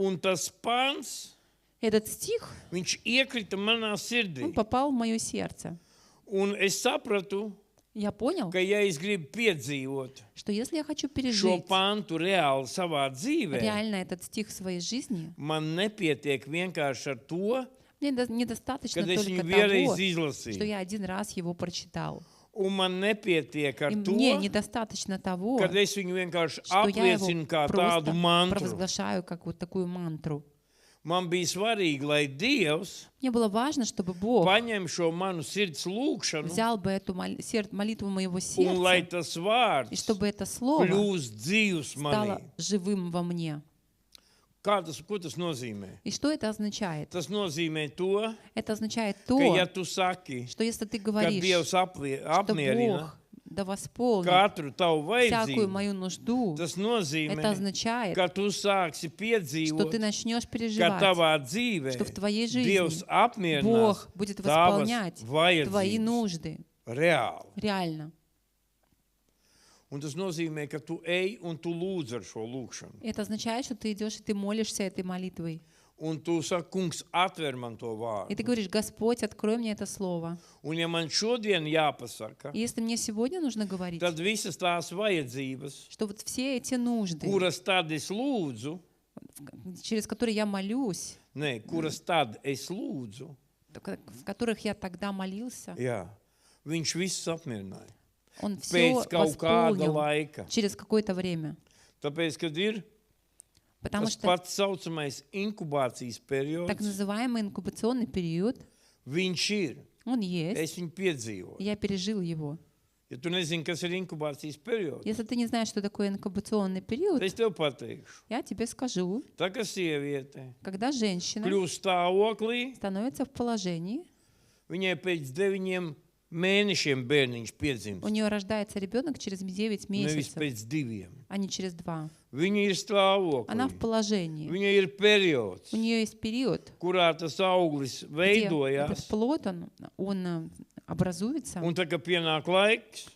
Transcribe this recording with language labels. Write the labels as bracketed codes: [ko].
[lv] un tas pants, [ru] этот стих, [lv] viņš iekrita manā sirdī. [ru] он попал в мое сердце. [lv] Un es sapratu, [ru] Я понял, [lv] ka ja es gribu piedzīvot [ru] что если я хочу [lv] šo [ru] пережить [lv] pantu reāli savā dzīvē, [ru] реально этот стих в своей жизни, [lv] man nepietiek vienkārši ar to, [ru] мне недостаточно [lv] kad es [ru] только [lv] viņu vienreiz [ru] того, что [lv] izlasīju. [ru] я один раз его прочитал. [lv] Un man nepietiek [ru] И [lv] ar [ru] мне [lv] to, [ru] недостаточно того, [lv] kad es viņu vienkārši [ru] что я его [lv] apliecinu kā tādu [ru] просто [lv] mantru. [ru] провозглашаю как вот такую мантру. [lv] Man bija svarīgi, lai Dievs [ru] Мне было важно, чтобы Бог [lv] paņem šo manu sirds lūgšanu [ru] взял бы эту молитву моего [lv] un lai [ru] сердца, [lv] tas [ru] и [lv] vārds [ru] чтобы это слово [lv] kļūst dzīvs [ru] стало [lv] manī. [ru] живым во мне. [lv] Ko tas nozīmē? [ru] И что это означает? [lv] Tas nozīmē to, [ru] Это означает [lv] ka ja [ru] то, [lv] tu saki, [ru] что если ты [lv] ka [ru] говоришь, [lv] Dievs [ru] что [lv] apmierina [ru] Бог да восполнит [lv] katru tavu [ru] всякую мою нужду, [lv] tas [ru] это [lv] nozīmē, [ru] означает, [lv] ka tu sāksi [ru] что [lv] piedzīvot, [ru] ты начнешь [lv] ka [ru] переживать, [lv] tavā dzīvē [ru] что в твоей [lv] Dievs [ru] жизни [lv] apmierinās [ru] Бог будет [lv] tavas [ru] восполнять твои [lv] vajadzības [ru] нужды. [lv] reāli. [ru] Реально. [lv] Un tas nozīmē, ka tu ej un tu lūdz ar šo lūgšanu. [ru] Это означает, что ты идешь и ты молишься этой молитвой. [lv] Un tu saki, kungs, atver man to [ru] И ты [lv] vārdu. [ru] говоришь: Господь, открой мне это слово. [lv] Un ja man šodien jāpasaka, [ru] И если мне сегодня нужно говорить, [lv] tad visas tās vajadzības, [ru] что вот все эти нужды, [lv] kuras tad es lūdzu, [ru] через которые я молюсь, [lv] kuras tad es lūdzu, [ru] в которых я тогда молился, [lv] jā, viņš viss apmierināja. [ru] Он все [lv] Pēc kaut kāda [ru] восполнил [lv] laika. [ru] через какое-то время. [lv] Tāpēc, kad ir [ru] Потому [lv] tas [ru] что [lv] pats saucamais inkubācijas [ru] так [lv] periods, [ru] называемый инкубационный период, [lv] viņš ir. [ru] он есть, [lv] Es viņu piedzīvoju. [ru] и я пережил его. [lv] Ja tu nezini, kas ir inkubācijas periods, [ru] Если ты не знаешь, что такое инкубационный период, [lv] tad es tev pateikšu. [ru] я тебе скажу, [lv] Tā kā sieviete [ru] когда женщина [lv] kļūst stāvoklī, [ru] становится в положении, [lv] viņai pēc 9 mēnešiem bērniņš piedzimst, [ru] у нее рождается ребенок через 9 [lv] nevis [ru] месяцев, [lv] pēc 2. [ru] а не через 2. [lv] Viņa ir [ru] Она в [lv] stāvoklī. [ru] положении. [lv] Viņai ir periods, [ru] У нее есть период, [lv] kurā tas auglis [ru] где этот [lv] veidojās, [ru] плод, он образуется, [lv] un tā kā pienāk laiks,